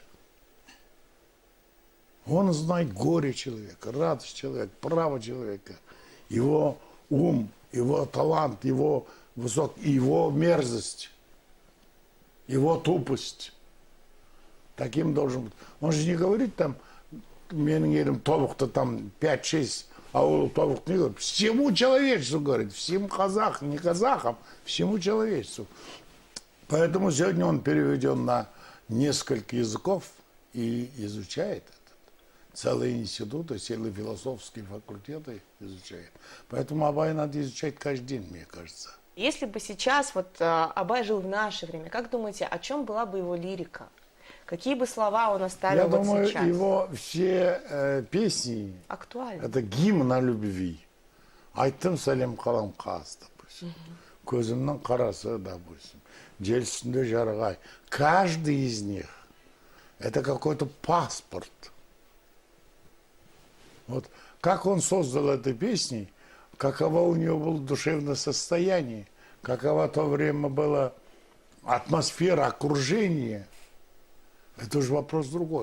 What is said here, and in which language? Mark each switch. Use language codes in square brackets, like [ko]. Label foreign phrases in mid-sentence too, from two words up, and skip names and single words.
[ru] Он знает горе человека, радость человека, право человека, его ум, его талант, его его мерзость, его тупость. Таким должен быть. Он же не говорит там, [kk] менің елім тобықты [ru] там 5-6, а он тобықты не говорит. Всему человечеству говорит, всем казахам, не казахам, всему человечеству. Поэтому сегодня он переведен на несколько языков и изучает этот. Целые институты, целые философские факультеты изучает. Поэтому Абай надо изучать каждый день, мне кажется. Если бы сейчас вот Абай жил в наше время, как думаете, о чем была бы его лирика? Какие бы слова он оставил Я вот думаю, сейчас? его все песни Актуально. это гимн о любви. [kk] Айттым сәлем қалам қас, допустим. Көзімнің қарасы, допустим. Жел үстінде жарық ай. [ru] Каждый из них это какой-то паспорт. Вот как он создал эту песню, каково у него было душевное состояние, какова в то время была атмосфера, окружение, это уже вопрос другой.